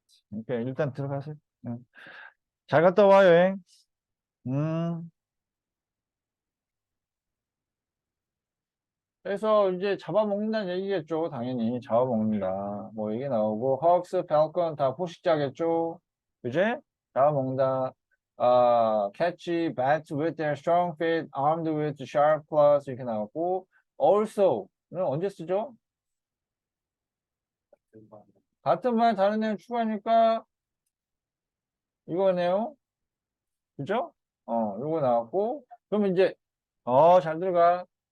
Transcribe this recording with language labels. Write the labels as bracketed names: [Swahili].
[Korean] 오케이, 일단 들어가세요. 응. 잘 갔다 와, 여행. 음. 그래서 이제 잡아먹는다는 얘기겠죠. 당연히 잡아먹는다. 뭐 이게 나오고 hawks, falcon 다 포식자겠죠. 그지? 잡아먹는다. [English] catch bats with their strong feet, armed with sharp claws [Korean] 이렇게 나오고 also는 언제 쓰죠? 같은 말 다른 내용 추가하니까 이거네요. 그죠? 요거 나왔고 그러면 이제 잘 들어가.